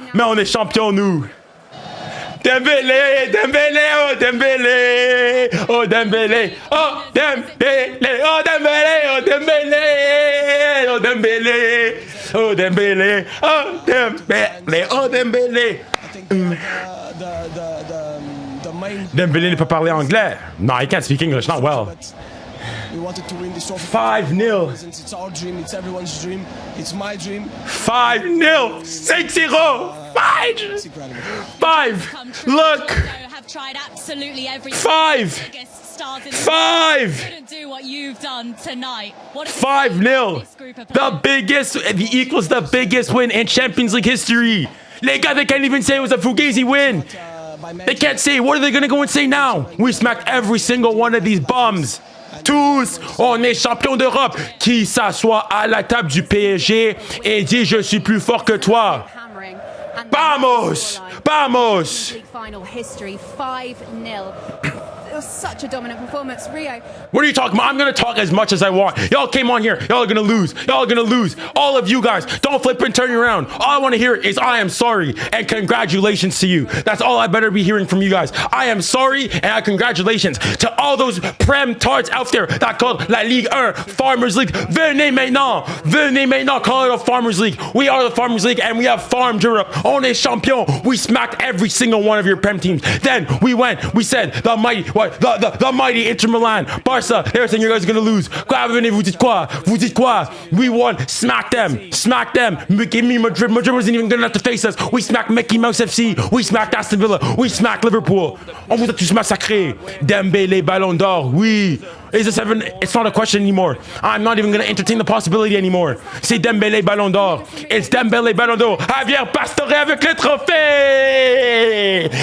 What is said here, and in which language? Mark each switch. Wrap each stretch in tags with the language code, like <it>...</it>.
<fr>Mais on est champions, nous. Dembélé, Dembélé, oh Dembélé, oh Dembélé, oh Dembélé, oh Dembélé, oh Dembélé, oh Dembélé, oh Dembélé, oh Dembélé, oh Dembélé. Dembélé ne peut parler anglais.</fr> <en>No, he can't speak English, not well. We wanted to win this trophy. 5-0. It's our dream. It's everyone's dream. It's my dream. 5-0. 6-0. 5. Look. Have tried absolutely everything. 5. 5. Couldn't do what you've done tonight. 5-0. The biggest. It equals the biggest win in Champions League history.</en> <fr>Les gars,</fr> <en>they can't even say it was a Fugazi win. They can't say. What are they gonna go and say now? We smacked every single one of these bums.</en> <fr>Tous, on est champion d'Europe. Qui s'assoit à la table du PSG et dit je suis plus fort que toi.</fr> <es>Vamos! Vamos!</es> <en>Final history 5-0. It was such a dominant performance, Rio. What are you talking about? I'm gonna talk as much as I want. Y'all came on here. Y'all are gonna lose. Y'all are gonna lose. All of you guys, don't flip and turn around. All I want to hear is I am sorry and congratulations to you. That's all I better be hearing from you guys. I am sorry and congratulations to all those prem tards out there that call La Ligue 1 Farmers League.</en> <fr>Venez maintenant,</fr> <en>call it a Farmers League. We are the Farmers League and we have farmed Europe.</en> <fr>On est champion.</fr> <en>We smacked every single one of your prem teams. Then we said the mighty Inter Milan, Barca, they're saying you guys are gonna lose.</en> <fr>Vous dites quoi?</fr> <en>We won. Smack them. Give me Madrid. Madrid wasn't even good enough to face us. We smacked Mickey Mouse FC. We smacked Aston Villa. We smacked Liverpool.</en> <fr>On vous a tous massacrés. Dembélé, Ballon d'Or. Oui.</fr> <en>It's not a question anymore. I'm not even going to entertain the possibility anymore.</en> <fr>C'est Dembélé Ballon d'Or.</fr> <en>It's Dembélé Ballon d'Or.</en> <fr>Javier Pastore avec le trophée.</fr>